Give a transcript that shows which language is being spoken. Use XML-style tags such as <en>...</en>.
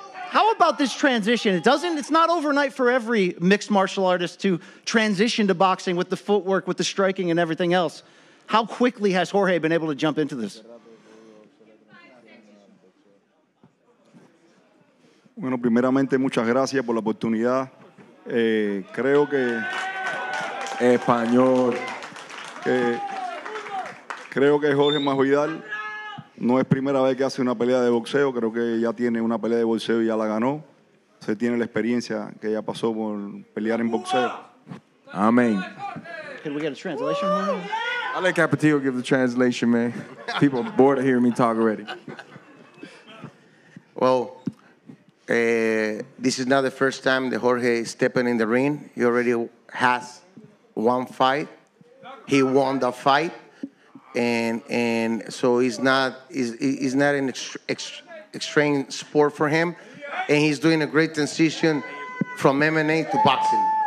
<en>How about this transition? It's not overnight for every mixed martial artist to transition to boxing with the footwork, with the striking and everything else. How quickly has Jorge been able to jump into this?</en> <es>Bueno, primeramente, muchas gracias por la oportunidad. Creo que español. Creo que Jorge Masvidal no es primera vez que hace una pelea de boxeo. Creo que ya tiene una pelea de boxeo y ya la ganó. Se tiene la experiencia que ya pasó por pelear en boxeo. Amén.</es> <en>Can we get a translation, Jorge? I'll let Capetillo give the translation, man. People are bored of hearing me talk already. Well, this is not the first time that Jorge is stepping in the ring. He already has one fight. He won the fight, and so it's not an extreme sport for him, and he's doing a great transition from MMA to boxing.</en>